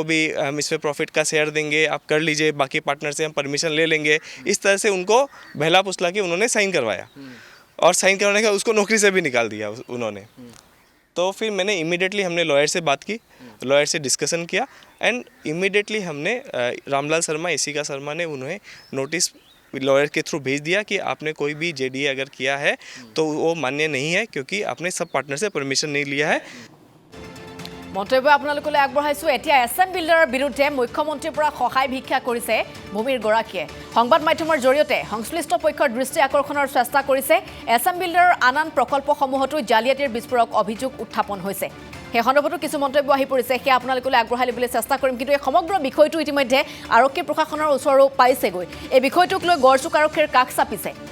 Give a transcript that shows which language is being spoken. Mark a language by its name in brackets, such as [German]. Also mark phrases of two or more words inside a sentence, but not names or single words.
[Hindi] भी हम इस पर प्रॉफिट का शेयर देंगे आप कर लीजिए बाकी पार्टनर से हम परमिशन ले लेंगे इस तरह से उनको बहला फुसला के उन्होंने साइन करवाया और साइन करवाने का उसको नौकरी से भी निकाल दिया उन्होंने तो फिर मैंने इमीडिएटली हमने लॉयर से बात की लॉयर से डिस्कशन किया एंड इमीडिएटली हमने रामलाल शर्मा इसीका शर्मा ने उन्हें नोटिस लॉयर के थ्रू भेज दिया कि आपने कोई भी जेडीए अगर किया है तो वो मान्य नहीं है क्योंकि आपने सब पार्टनर से परमिशन नहीं लिया है [Assamese] মন্তব্য আপোনালোকলৈ আগবঢ়াইছো এতিয়া এছএম বিল্ডাৰৰ বিৰুদ্ধে মুখ্যমন্ত্ৰীৰ পৰা সহায় ভিক্ষা কৰিছে ভূমিৰ গৰাকীয়ে সংবাদ মাধ্যমৰ জৰিয়তে সংশ্লিষ্ট পক্ষৰ দৃষ্টি আকৰ্ষণৰ চেষ্টা কৰিছে এছএম বিল্ডাৰৰ আন প্ৰকল্পসমূহতো জালিয়াতিৰ বিস্ফোৰক অভিযোগ উত্থাপন হৈছে সেই সন্দৰ্ভতো কিছু মন্তব্য আহি পৰিছে সেয়া আপোনালোকলৈ আগবঢ়াই দিবলৈ চেষ্টা কৰিম কিন্তু এই সমগ্ৰ বিষয়টো ইতিমধ্যে আৰক্ষী প্ৰশাসনৰ ওচৰও পাইছেগৈ এই বিষয়টোক লৈ গড়চুক আৰক্ষীৰ কাষ চাপিছে